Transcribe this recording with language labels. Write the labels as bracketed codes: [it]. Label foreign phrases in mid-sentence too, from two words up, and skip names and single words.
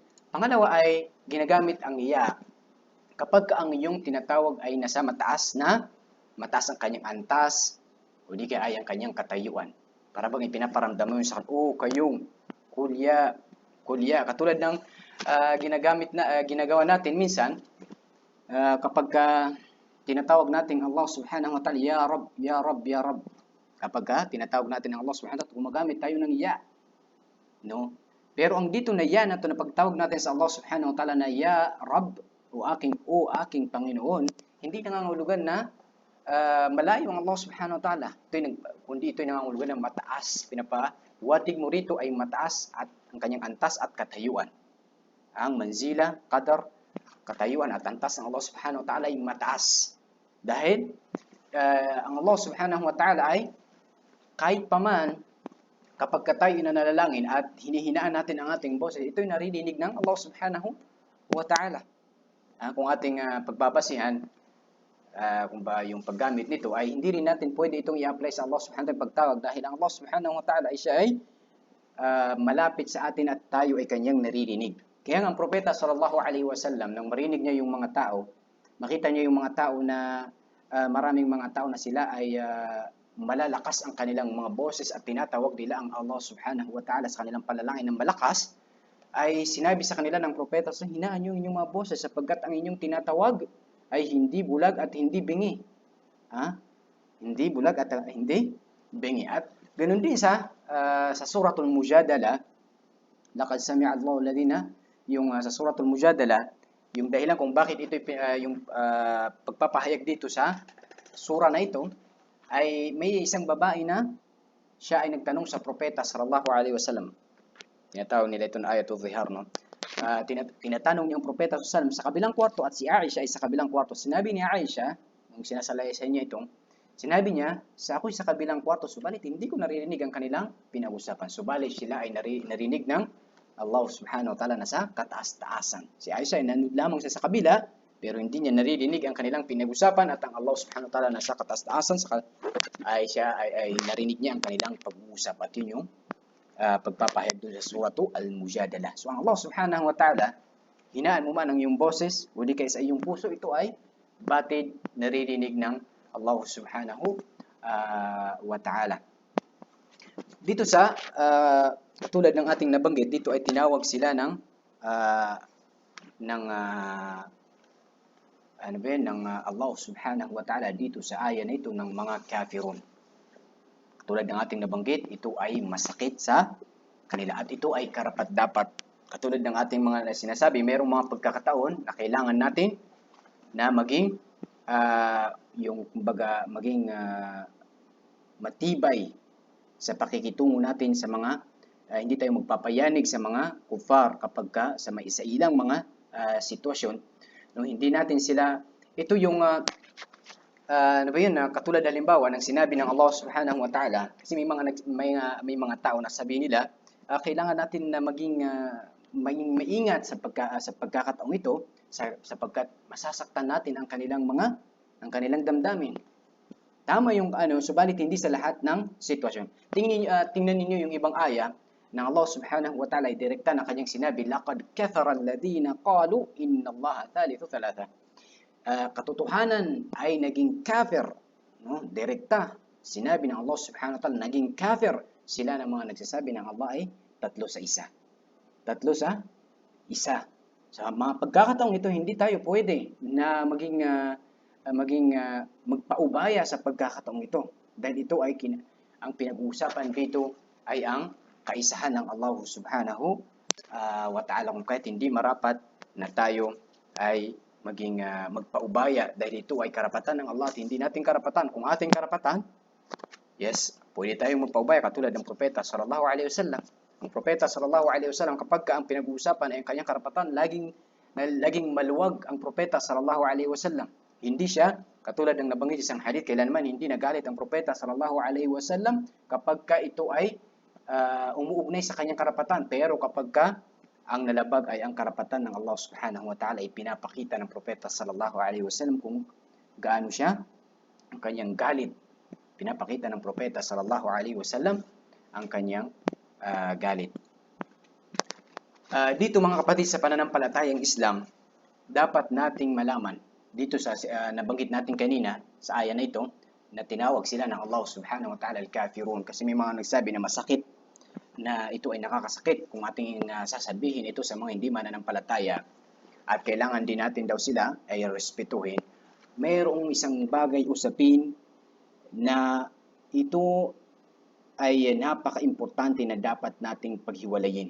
[tl] Pangalawa ay ginagamit ang ya kapag ang iyong tinatawag ay nasa mataas ang kanyang antas o di kaya ay ang kanyang katayuan. Para bang ipinaparamdam mo yung sa kayong kulya. Katulad ng ginagawa natin minsan kapag tinatawag natin [ar] الله سبحانه وتعالى, يا رب، يا رب، يا رب. [tl] Kapag tinatawag natin ang [ar] الله سبحانه وتعالى, [tl] gumagamit tayo ng ya. No? Pero ang dito na ya na ito na pagtawag natin sa [ar] الله سبحانه وتعالى [tl] na [ar] يا رب, [tl] o aking Panginoon, hindi nangangahulugan na malayo ang [ar] الله سبحانه وتعالى. [tl] Kundi ito'y nangangahulugan ng mataas. Pinapawatig mo rito ay mataas at ang kanyang antas at katayuan. Ang [ar] منزلة، قدر, [tl] katayuan at antas ng [ar] الله سبحانه وتعالى [tl] ay mataas. Dahil ang [ar] الله سبحانه وتعالى [tl] ay kahit paman kapag tayo nanalangin at hinihinaan natin ang ating boses, ito'y naririnig ng [ar] الله سبحانه وتعالى. [tl] Kung ating pagbabasihan, kung ba yung paggamit nito ay hindi rin natin pwede itong i-apply sa [ar] الله سبحانه وتعالى [tl] pagtawag dahil ang [ar] الله سبحانه وتعالى [tl] ay siya ay malapit sa atin at tayo ay kanyang naririnig. Kaya ang propeta [ar] صلى الله عليه وسلم [tl] nang marinig niya yung mga tao, makita niya yung mga tao na maraming mga tao na sila ay malalakas ang kanilang mga boses at tinatawag nila ang [ar] الله سبحانه وتعالى [tl] sa kanilang panalangin ng malakas, ay sinabi sa kanila ng propeta, so hinaan niyo inyong mga boses sapagkat ang inyong tinatawag ay hindi bulag at hindi bingi. Hindi bulag at hindi bingi. At ganun din sa suratul Mujadala, [ar] لقد سمع الله الذين, [tl] yung sa suratul Mujadala, yung dahilan kung bakit ito yung pagpapahayag dito sa sura na ito, ay may isang babae na siya ay nagtanong sa propeta [ar] صلى الله عليه وسلم. [tl] Tinatawag nila ito na ayatul zihar, no? Tinatanong niya ang propeta [ar] صلى الله عليه وسلم [tl] sa kabilang kwarto at si Aisha ay sa kabilang kwarto. Sinabi ni Aisha, nung sinasalaysay niya itong, sinabi niya, ako'y sa kabilang kwarto, subalit hindi ko naririnig ang kanilang pinag-usapan. Subalit sila ay narinig ng [ar] الله سبحانه وتعالى [tl] na sa kataas-taasan. Si Aisha ay nanood lamang siya sa kabila, pero hindi niya naririnig ang kanilang pinag-usapan at ang [ar] الله سبحانه وتعالى [tl] na sa kataas-taasan ay narinig niya ang kanilang pag-uusap. At yun yung pagpapahayag doon sa suratu Al-Mujadalah. So ang [ar] الله سبحانه وتعالى, [tl] hinaan mo man ang iyong boses, o di kaya sa iyong puso, ito ay batid naririnig ng [ar] الله سبحانه وتعالى. [tl] Dito sa katulad ng ating nabanggit, dito ay tinawag sila ng [ar] الله سبحانه وتعالى [tl] dito sa aya na ito ng mga kafirun. Katulad ng ating nabanggit, ito ay masakit sa kanila at ito ay karapat-dapat. Katulad ng ating mga sinasabi, mayroong mga pagkakataon na kailangan natin na maging matibay sa pakikitungo natin sa mga hindi tayo magpapayanig sa mga kufar kapag sa may isa-ilang mga sitwasyon. No, hindi natin sila, ito yung katulad halimbawa ng sinabi ng [ar] الله سبحانه وتعالى, [tl] kasi may mga tao na sabi nila, kailangan natin na maging maingat sa pagkakataong ito sapagkat masasaktan natin ang kanilang damdamin. Tama yung subalit hindi sa lahat ng sitwasyon. Tingnan ninyo yung ibang aya ng [ar] الله سبحانه وتعالى, [tl] direkta na kanyang sinabi, [ar] لقد كفر الذين قالوا إن الله ثالث ثلاثة. [tl] Katotohanan ay naging kafir, no? Direkta sinabi ng [ar] الله سبحانه وتعالى, [tl] naging kafir sila ng mga nagsasabi ng Allah ay tatlo sa isa. Sa mga pagkakataong ito, hindi tayo pwede na magpaubaya sa pagkakataong ito. Dahil ito ay ang pinag-uusapan dito ay ang kaisahan ng [ar] الله سبحانه وتعالى. [tl] Kung kahit hindi marapat na tayo ay magpaubaya dahil ito ay karapatan ng Allah at hindi natin karapatan. Kung ating karapatan, yes, pwede tayong magpaubaya katulad ng propeta [ar] صلى الله عليه وسلم. [tl] Ang propeta [ar] صلى الله عليه وسلم, [tl] kapag ang pinag-uusapan ay ang kanyang karapatan, laging maluwag ang propeta [ar] صلى الله عليه وسلم. [tl] Hindi siya katulad ng nabanggit sa isang hadith, kailanman hindi nagalit ang propeta [ar] صلى الله عليه وسلم [tl] kapag ito ay umuugnay sa kanyang karapatan. Pero kapag ang nalabag ay ang karapatan ng [ar] الله سبحانه وتعالى, [tl] ay pinapakita ng propeta [ar] صلى الله عليه وسلم [tl] kung gaano siya ang kanyang galit. Pinapakita ng propeta [ar] صلى الله عليه وسلم [tl] ang kanyang galit. Dito mga kapatid, sa pananampalatayang Islam, dapat nating malaman dito sa nabanggit natin kanina sa aya na ito, na tinawag sila ng [ar] الله سبحانه وتعالى [tl] al-kafirun, kasi may mga nagsabi na masakit, na ito ay nakakasakit kung ating sasabihin ito sa mga hindi mananampalataya, at kailangan din natin daw sila ay respetuhin. Mayroong isang bagay usapin na ito ay napaka-importante na dapat nating paghiwalayin.